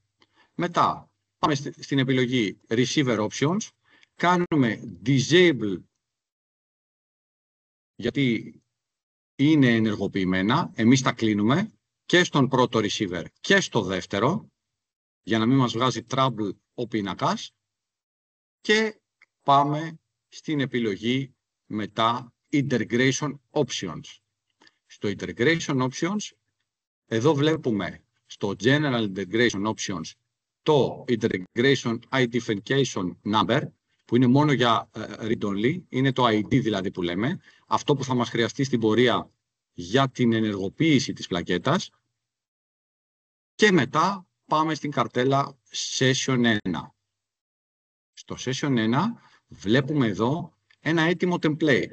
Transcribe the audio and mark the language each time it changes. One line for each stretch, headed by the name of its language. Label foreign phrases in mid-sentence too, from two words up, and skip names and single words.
Greek: Μετά πάμε στην επιλογή
English: Receiver Options,
Greek: κάνουμε Disable γιατί είναι ενεργοποιημένα, εμείς τα κλείνουμε και στον πρώτο receiver και στο δεύτερο, για να μην μας βγάζει trouble ο πίνακας, και πάμε στην επιλογή μετά
English: Integration Options.
Greek: Στο
English: Integration Options,
Greek: εδώ βλέπουμε στο
English: General Integration Options
Greek: το
English: Integration Identification Number,
Greek: που είναι μόνο για read-only, είναι το ID δηλαδή που λέμε, αυτό που θα μας χρειαστεί στην πορεία για την ενεργοποίηση της πλακέτας. Και μετά πάμε στην καρτέλα Session 1. Στο Session 1 βλέπουμε εδώ ένα έτοιμο template.